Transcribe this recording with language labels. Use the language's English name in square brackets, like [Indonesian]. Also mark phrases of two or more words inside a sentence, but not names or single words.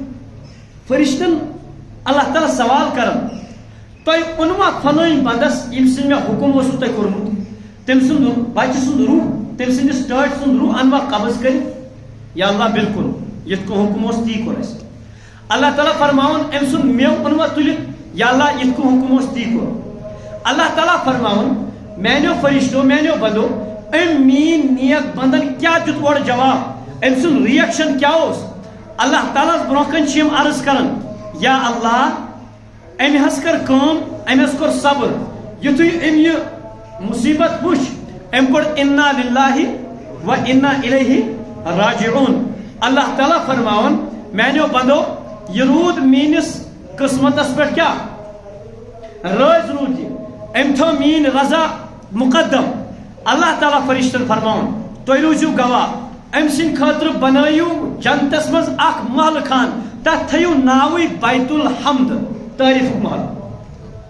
[Kashmiri] فرشتن اللہ تعالیٰ سوال کران تۄہہِ اوٚنوا فلٲنۍ بندس یم سٕنٛدۍ مےٚ حکم اوسوٕ تۄہہِ کوٚرمُت تٔمۍ سُنٛد بچہِ سُنٛد روح تٔمۍ سٕنٛدِس ٹٲٹھۍ سُنٛد روح انوا قبض کٔرِتھ یا اللہ بالکل یِتھ کٔنۍ حکم اوس تی کوٚر اَسہِ اللہ تعالیٰ فرماوان أمۍ سُنٛد میوٕ اوٚنوا تُلِتھ یا اللہ یِتھ کٔنۍ حکم اوس تی کوٚر اللہ تعالیٰ فرماوان میانیو فرشتو میانیو بندو أمۍ میٛٲنۍ نیک بندن کیٛاہ دیُت اورٕ جواب أمۍ سُنٛد رِیکشن کیٛاہ اوس اللہ تعالیٰ ہس برونٛہہ کَنۍ چھِ یِم عرض کران یا اللہ أمۍ حظ کٔر کٲم أمۍ حظ کوٚر صبر یُتھُے أمۍ یہِ مصیبت وٕچھ أمۍ کوٚر [Arabic] اِنا للہ و انا الیہ راجعون [Kashmiri] اللہ تعالیٰ فرماوان میانیو بندو یہ روٗد میٛٲنِس قٕسمتس پٮ۪ٹھ کیٛاہ رٲضۍ روٗد یہِ أمۍ تھٲو میٛٲنۍ رضا مقدم اللہ تعالیٰ فرشتن فرماوان تُہۍ روٗزِو گواہ أمۍ سٕنٛدِ خٲطرٕ بنٲیِو جنتس منٛز اکھ محلہٕ خان تتھ تھٲیِو ناوٕے بیت الحمد تعریفُک محل.